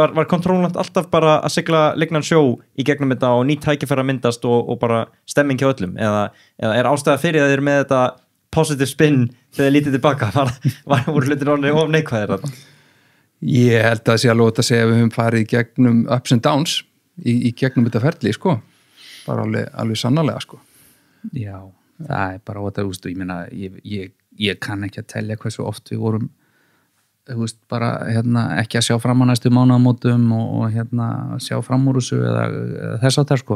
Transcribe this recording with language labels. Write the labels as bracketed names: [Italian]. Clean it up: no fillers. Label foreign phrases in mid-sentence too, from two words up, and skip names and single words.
[Icelandic] Var Controlant alltaf bara að sigla lignan sjó í gegnum þetta og nýtt tækifæri að myndast og bara stemming hjá öllum? Eða er ástæða fyrir að þið eru með þetta [English] positive spin [Icelandic] þegar þið lítið tilbaka? Voru hlutin orðnir of neikvæðir þarna? Ég held að það sé alveg að segja að við höfum farið í gegnum [English] ups and downs [Icelandic] í gegnum þetta ferli, sko. Bara alveg sannarlega, sko. Já, það er bara ótaf, ég meina, ég kann ekki að telja hversu oft við vorum, bara ekki að sjá fram á næstu mánaðamótum og sjá fram úr þessu eða þess áttar, sko.